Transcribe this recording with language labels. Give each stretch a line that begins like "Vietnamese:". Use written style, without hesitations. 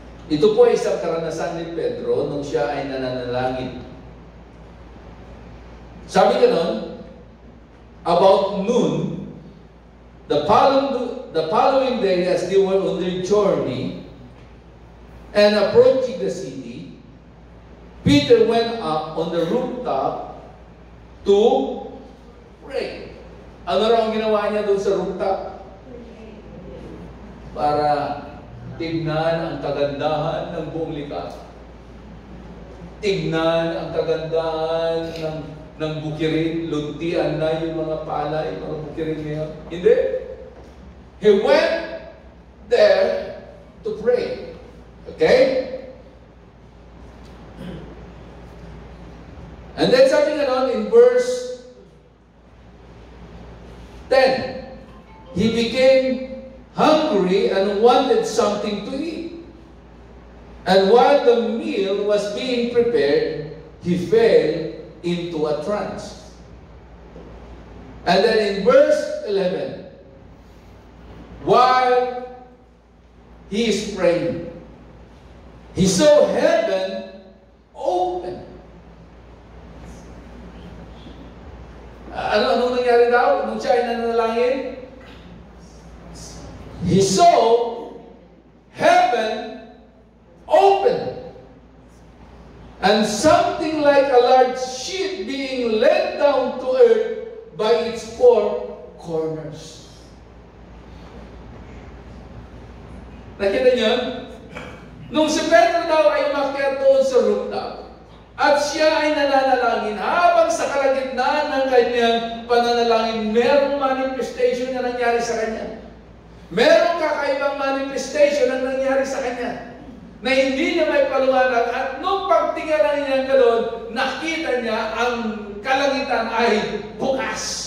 Filipino: Ito po ay isang karanasan ni Pedro nung siya ay nananalangin. Sabi ganon,
English: about noon, the following day, as they were on their journey and approaching the city, Peter went up on the rooftop to pray.
Filipino: Ano raw ang ginawa niya doon sa rooftop? Para tignan ang kagandahan ng buong likha. Tignan ang kagandahan ng bukirin, luntian na yung mga palay, mga bukirin niya. Hindi.
English: He went there to pray. Okay? And then
Filipino: sabi nga nun
English: in verse 10, he became hungry and wanted something to eat. And while the meal was being prepared, he fell into a trance. And then in verse 11, while he is praying, he saw heaven open.
Filipino: Anong nangyari daw nung siya ay nanalangin?
English: He saw heaven open, and something like a large sheet being let down to earth by its four corners.
Filipino: Nakita niyo? Nung si Pedro daw ay umakyat doon sa rooftop, at siya ay nananalangin, habang sa kalagitnaan ng kanyang pananalangin, merong manifestation na nangyari sa kanya. Merong kakaibang manifestation na nangyari sa kanya na hindi niya may paliwanag, at nung pagtingnan niya gano'n, nakita niya ang kalangitan ay bukas.